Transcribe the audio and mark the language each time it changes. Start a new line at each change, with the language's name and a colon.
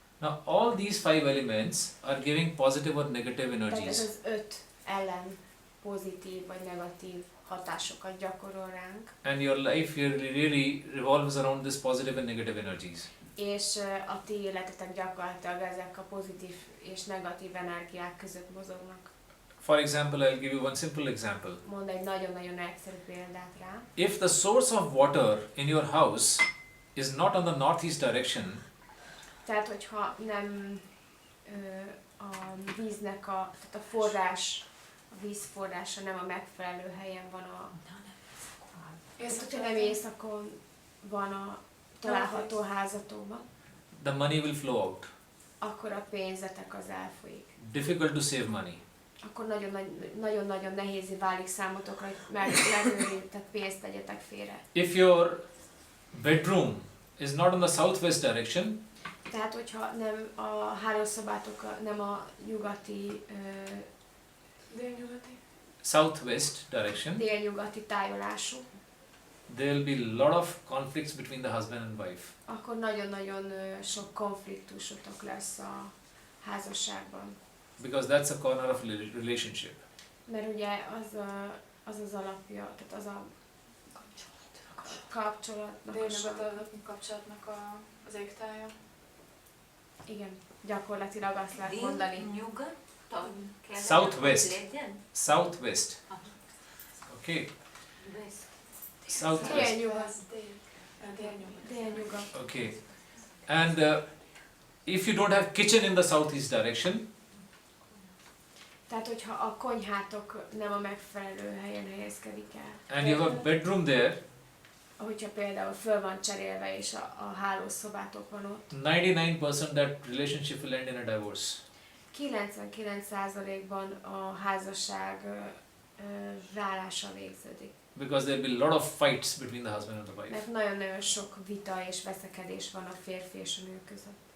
English: Now all these 5 elements are giving positive or negative
Hungarian: Tehát ez
English: energies.
Hungarian: az 5 ellen pozitív vagy negatív hatásokat gyakorol ránk,
English: And your life really revolves around this positive and negative energies.
Hungarian: és a ti életetek gyakorlatilag ezek a pozitív és negatív energiák között mozognak.
English: For example, I'll give you one simple example.
Hungarian: Mond egy nagyon-nagyon egyszerű példát rá.
English: If the source of water in your house is not on the northeast direction,
Hungarian: Tehát, hogyha nem a víznek tehát a forrás, a víz forrása nem a megfelelő helyen van tehát, hogyha nem északon van a található házatokban,
English: the money will flow out.
Hungarian: akkor a pénzetek az elfolyik.
English: Difficult to save money.
Hungarian: Akkor nagyon-nagyon nehézé válik számotokra, hogy megőritek, tehát pénzt tegyetek félre.
English: If your bedroom is not on the southwest direction,
Hungarian: Tehát, hogyha nem a hálószobátok nem a nyugati, Délnyugati.
English: southwest direction,
Hungarian: délnyugati tájolású,
English: there will be a lot of conflicts between the husband and wife.
Hungarian: akkor nagyon-nagyon sok konfliktusotok lesz a házasságban.
English: Because that's a corner of relationship.
Hungarian: Mert ugye az alapja, tehát az a kapcsolatnak, Délnyugati kapcsolatnak az égtája. igen, gyakorlatilag azt lehet mondani.
English: Southwest. Southwest. Okay. Southwest.
Hungarian: Délnyugat. Délnyugat. Délnyugat.
English: Okay. And if you don't have kitchen in the southeast direction,
Hungarian: Tehát, hogyha a konyhátok nem a megfelelő helyen helyezkedik el.
English: and you have a bedroom there,
Hungarian: Hogyha például föl van cserélve és a hálószobátok van ott,
English: 99% that relationship will end in a divorce.
Hungarian: 99%-ban a házasság válással végződik.
English: Because there will be a lot of fights between the husband and the wife.
Hungarian: Mert nagyon-nagyon sok vita és veszekedés van a férfi és a nő között.